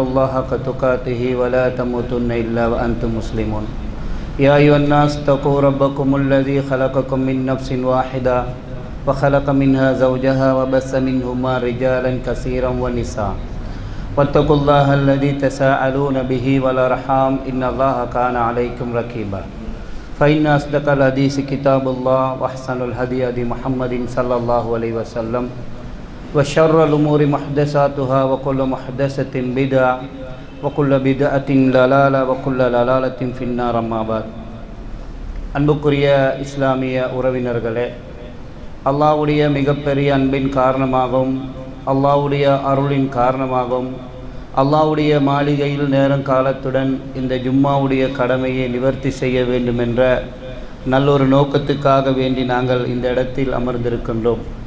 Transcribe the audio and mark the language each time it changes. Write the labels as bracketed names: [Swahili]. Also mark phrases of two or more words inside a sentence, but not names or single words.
[Arabic] الله حق تقاته ولا تموتن إلا وأنتم مسلمون يا أيها الناس اتقوا ربكم الذي خلقكم من نفس واحدة وخلق منها زوجها وبث منهما رجالا كثيرا ونساء واتقوا الله الذي تساءلون به والأرحام إن الله كان عليكم رقيبا فإن أصدق الحديث كتاب الله وأحسن الهدي هدي محمد صلى الله عليه وسلم وشر الأمور محدثاتها وكل محدثة بدعة وكل بدعة ضلالة وكل ضلالة في النار أما بعد [Tamil] அன்புக்குரிய இஸ்லாமிய உறவினர்களே, அல்லாஹ்வுடைய மிகப்பெரிய அன்பின் காரணமாகவும் அல்லாஹ்வுடைய அருளின் காரணமாகவும் அல்லாஹ்வுடைய மாளிகையில் நேரங்காலத்துடன் இந்த ஜும்மாவுடைய கடமையை நிவர்த்தி செய்ய வேண்டும் என்ற நல்லொரு நோக்கத்துக்காக வேண்டி நாங்கள் இந்த இடத்தில் அமர்ந்திருக்கின்றோம்.